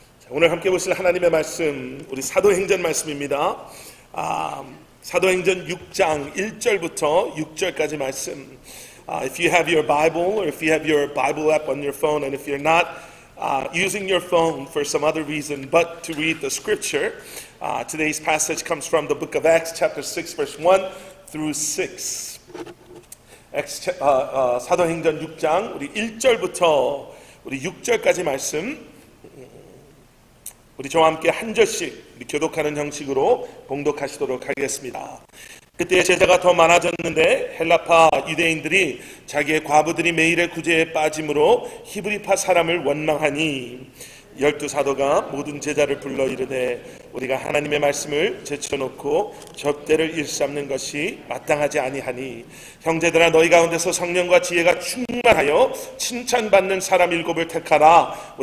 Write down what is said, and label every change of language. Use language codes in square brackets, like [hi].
[ko] 오늘 함께 보실 하나님의 말씀, 우리 사도행전 말씀입니다. 사도행전 6장 1절부터 6절까지 말씀. [en] If you have your Bible or if you have your Bible app on your phone, and if you're not using your phone for some other reason but to read the scripture, today's passage comes from the book of Acts chapter 6 verse 1 through 6. [ko] 사도행전 6장 우리 1절부터 우리 6절까지 말씀, 우리 저와 함께 한 절씩 우리 교독하는 형식으로 봉독하시도록 하겠습니다. 그때 제자가 더 많아졌는데 헬라파 유대인들이 자기의 과부들이 매일의 구제에 빠짐으로 히브리파 사람을 원망하니 12 사도가 모든 제자를 불러 이르되 우리가 하나님의 말씀을 제쳐놓고 접대를 일삼는 것이 마땅하지 아니하니 형제들아 너희 가운데서 성령과 지혜가 충만하여 칭찬받는 사람 7을 택하라.